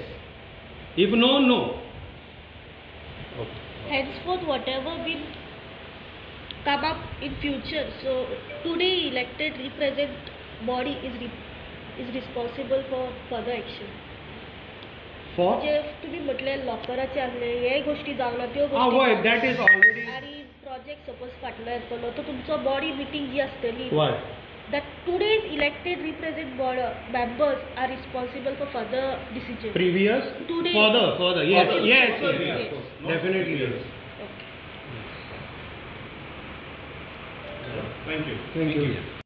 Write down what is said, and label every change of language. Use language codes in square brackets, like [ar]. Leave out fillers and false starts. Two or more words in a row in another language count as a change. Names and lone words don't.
[en] If no, no. Henceforth, whatever will come up in future, so today elected represent body is responsible for further action. For? [kok] जे तुम्ही म्हटले लॉकराचे आसले हे गोष्टी जावना त्यो [en] Why? That is already. [kok] आणि प्रोजेक्ट सपोज फाटलो येतलो तो तुमचो बॉडी मिटींग जी आसतली [en] Why? that today's elected represent board members are responsible for further decisions. Previous? Today. Further. Yes, Further. yes, Further, yes. yes. Definitely yes. Okay. Thank you.